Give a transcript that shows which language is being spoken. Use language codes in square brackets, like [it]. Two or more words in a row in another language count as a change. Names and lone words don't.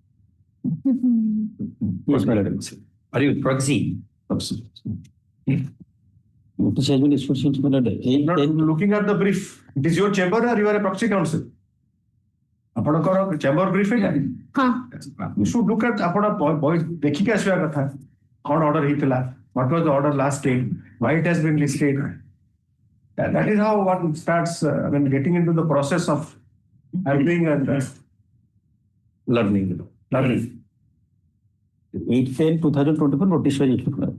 [en] Yes, my lord. Are you proxy? Notice has been issued since my lord. Not looking at the brief. It is your chamber or you are a proxy counsel? ଆପଣଙ୍କର chamber brief ଏଇଟା? You should look at [or] ଆପଣ ଦେଖିକି ଆସିବା କଥା କ'ଣ order ହେଇଥିଲା, [en] what was the order last date, why it has been listed. That is how one starts getting into the process of arguing and Learning. 8/10/2024 notice was issued.